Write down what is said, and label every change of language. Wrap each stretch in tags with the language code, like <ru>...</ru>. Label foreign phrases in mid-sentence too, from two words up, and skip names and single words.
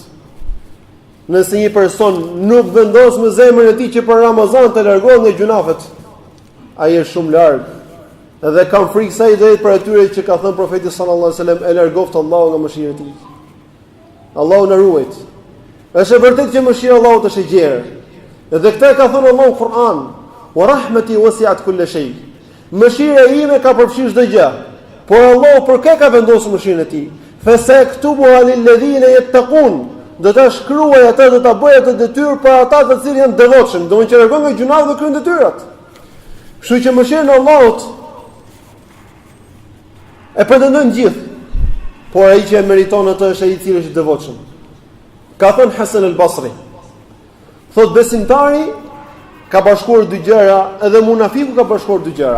<sq>Nëse një person nuk vendos me zemrën e tij që për Ramazan të largohet nga gjunafet, ai është shumë larg. Edhe kam frikë sa i drejt për atyre që ka thënë profeti</sq> <ar>صلى الله عليه وسلم,</ar> <sq>e largoft Allahu nga mëshira e tij. Allahu na ruajt. Është e vërtetë që mëshira e Allahut është e gjerë. Edhe këtë ka thënë Allahu në Kur'an,</sq> <ar>"ورحمتي وسعت كل شيء."</ar> <sq>Mëshira ime ka përfshirë çdo gjë. Por Allahu për kë ka vendosur mëshirën e tij?</sq> <ar>فسأكتبها للذين يتقون.</ar> <sq>Do ta shkruaj atë, do ta bëj atë detyrë për ata të cilët janë devotshëm, domethënë që largon nga gjunat dhe kryen detyrat. Kështu që mëshira e Allahut e pretendojnë gjithë, por ai që e meriton atë është ai i cili është i devotshëm. Ka thënë Hasan al-Basri, thotë besimtari ka bashkuar dy gjëra, edhe munafiku ka bashkuar dy gjëra.</sq>